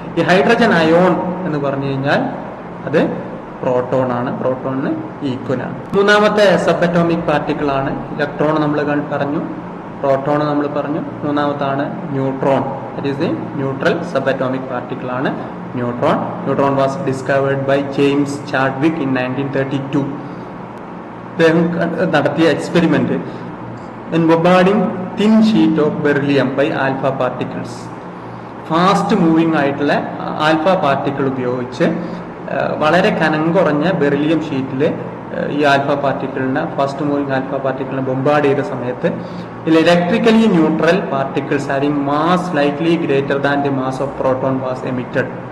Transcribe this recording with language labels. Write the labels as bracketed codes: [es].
[ml] ഈ hydrogen ion എന്ന് പറഞ്ഞു കഴിഞ്ഞാൽ അത് പ്രോട്ടോൺ ആണ്, പ്രോട്ടോണിന് ഈക്വൽ ആണ്. മൂന്നാമത്തെ സബ് അറ്റോമിക് പാർട്ടിക്കിൾ ആണ് ഇലക്ട്രോൺ. നമ്മൾ പറഞ്ഞു, പ്രോട്ടോൺ നമ്മൾ പറഞ്ഞു. മൂന്നാമത്താണ് neutron. [en] That is the neutral subatomic particle ആണ് neutron. Neutron was discovered by James Chadwick in 1932. [ml] അദ്ദേഹം നടത്തിയ experiment [en] in bombarding thin sheet of beryllium by alpha particles. [ml] Fast moving ആയിട്ടുള്ള alpha particle ഉപയോഗിച്ച് വളരെ കനം കുറഞ്ഞ ബെറിലിയം ഷീറ്റിൽ ഈ alpha പാർട്ടിക്കിളിനെ, fast moving alpha പാർട്ടിക്കിളിനെ bombard ചെയ്ത സമയത്ത് ഇതിൽ [en] Electrically neutral particles having mass slightly greater than the mass of proton was emitted.